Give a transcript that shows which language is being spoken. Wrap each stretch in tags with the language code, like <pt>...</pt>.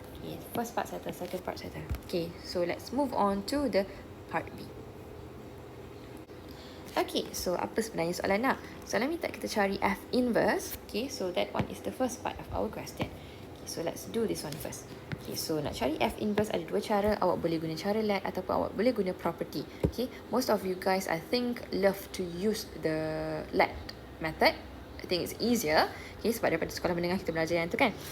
<en>Okay, first part settle, second part settle. Okay, so let's move on to the part B.</en> <ms>Okay, so apa sebenarnya soalan nak? Soalan minta kita cari F inverse.</ms> <en>Okay, so that one is the first part of our question. Okay, so let's do this one first. Okay, so</en> <ms>nak cari F inverse ada dua cara. Awak boleh guna cara let ataupun awak boleh guna property.</ms> <en>Okay, most of you guys I think love to use the let method. I think it's easier.</en> <ms>Okay, sebab daripada sekolah menengah kita belajar yang tu kan.</ms>